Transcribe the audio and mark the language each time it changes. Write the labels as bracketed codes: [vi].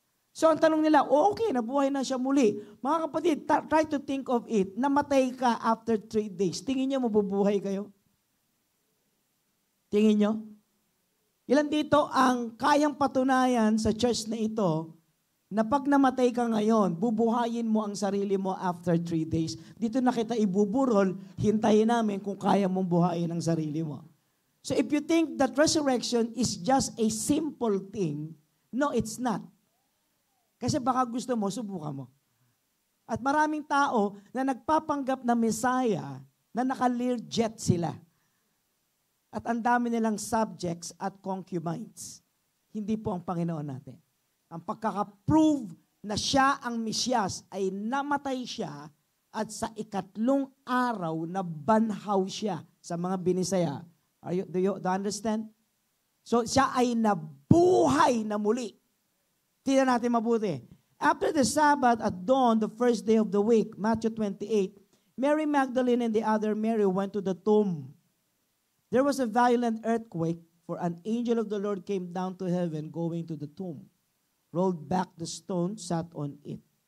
[tl] So ang tanong nila, okay, nabuhay na siya muli. Mga kapatid, [en] try to think of it, [tl] namatay ka after 3 days. Tingin niyo mabubuhay kayo? Tingin niyo? Ilan dito ang kayang patunayan sa church na ito na pag namatay ka ngayon, bubuhayin mo ang sarili mo after 3 days. Dito na kita ibuburol, hintayin namin kung kaya mong buhayin ang sarili mo. [en] So if you think that resurrection is just a simple thing, no, it's not. [tl] Kasi baka gusto mo, subukan mo. At maraming tao na nagpapanggap na Messiah na naka-Learjet sila. At ang dami nilang subjects at concubines. Hindi po ang Panginoon natin. Ang pagkaka-prove na siya ang Mesiyas ay namatay siya at sa 3 araw na banhaw siya sa mga binisaya. [en] Do you understand? [tl] So siya ay nabuhay na muli. Tingnan natin mabuti. [en] After the Sabbath at dawn, the first day of the week, Matthew 28, Mary Magdalene and the other Mary went to the tomb. There was a violent earthquake, for an angel of the Lord came down to heaven going to the tomb, rolled back the stone, sat on it.